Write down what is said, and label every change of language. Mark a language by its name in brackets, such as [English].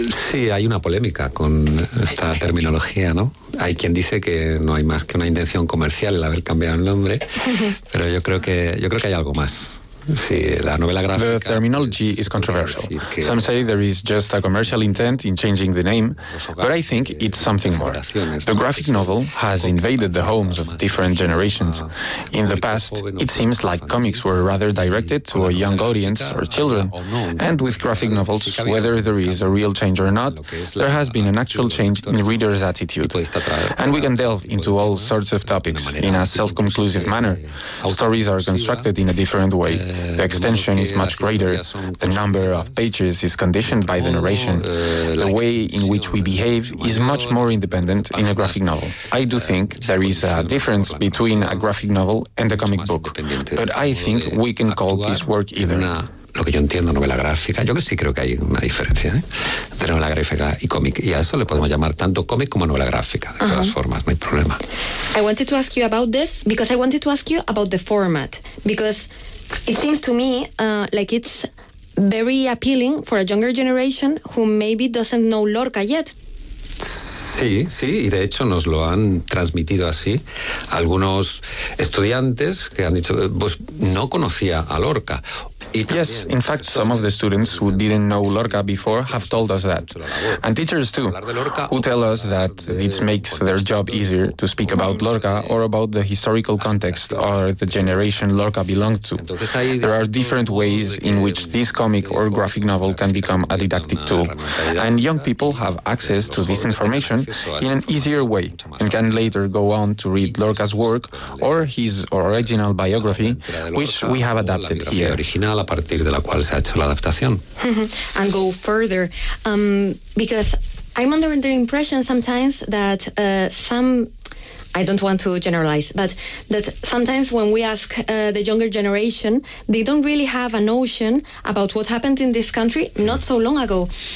[Spanish] Sí, hay una polémica con esta terminología, ¿no? Hay quien dice que no hay más que una intención comercial el haber cambiado el nombre, pero yo creo que hay algo más. Sí, la novela gráfica. [English] The terminology is controversial. Some say there is just a commercial intent in changing the name, but I think it's something more. The graphic novel has invaded the homes of different generations. In the past, it seems like comics were rather directed to a young audience or children. And with graphic novels, whether there is a real change or not, there has been an actual change in readers' attitude. And we can delve into all sorts of topics in a self-conclusive manner. Stories are constructed in a different way. The extension is much greater. The number of pages is conditioned by the narration. The way in which we behave is much more independent in a graphic novel. I do think there is a difference between a graphic novel and a comic book, but I think we can call this work either. [Spanish] Lo que yo entiendo, novela gráfica, yo que sí creo que hay una diferencia, ¿eh? De novela gráfica y cómic. Y a eso le podemos llamar tanto cómic como novela gráfica, de todas formas, no hay problema. [English] I wanted to ask you about this because I wanted to ask you about the format, because it seems to me like it's very appealing for a younger generation who maybe doesn't know Lorca yet. [Spanish] Sí, sí, y de hecho nos lo han transmitido así. Algunos estudiantes que han dicho, pues no conocía a Lorca. [English] Yes, in fact, some of the students who didn't know Lorca before have told us that. And teachers too, who tell us that it makes their job easier to speak about Lorca or about the historical context or the generation Lorca belonged to. There are different ways in which this comic or graphic novel can become a didactic tool. And young people have access to this information in an easier way and can later go on to read Lorca's work or his original biography, which we have adapted here. [Spanish] A partir de la cual se ha hecho la adaptación. [English] And go further, because I'm under the impression sometimes that some, I don't want to generalize, but that sometimes when we ask the younger generation, they don't really have a notion about what happened in this country not so long ago.